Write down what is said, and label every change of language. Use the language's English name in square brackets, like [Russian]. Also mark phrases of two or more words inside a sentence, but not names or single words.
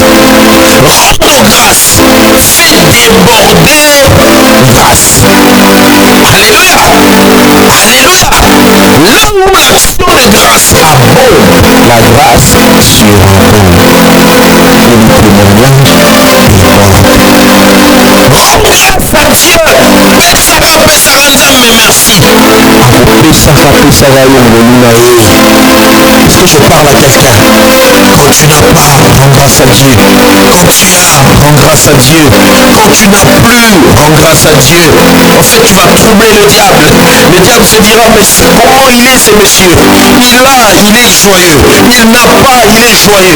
[French] Rendre grâce fait déborder grâce. Alléluia. Alléluia. Là où l'action de grâce abonde, la grâce surabonde. Je lui témoignage rends grâce à Dieu. [Lingala] Pesaka pesaka nzambe merci. Pesaka pesaka yongoluna. [French] Est-ce que je parle à quelqu'un? Quand tu n'as pas, rends grâce à Dieu. Quand tu as, rends grâce à Dieu. Quand tu n'as plus, rends grâce à Dieu. En fait, tu vas troubler le diable. Le diable se dira, mais comment il est ce monsieur? Il a, il est joyeux. Il n'a pas, il est joyeux.